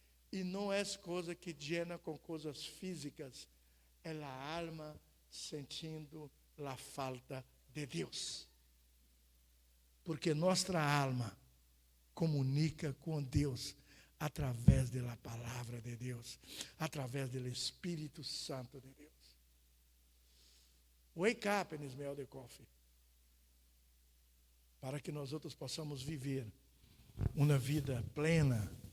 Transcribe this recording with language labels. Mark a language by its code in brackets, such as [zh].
[pt] E não é coisa que llena com coisas físicas, é a alma sentindo a falta de Deus. Porque nossa alma comunica com Deus através da palavra de Deus, através do Espírito Santo de Deus. [en] Wake up and smell the coffee. [pt] Para que nós outros possamos viver uma vida plena.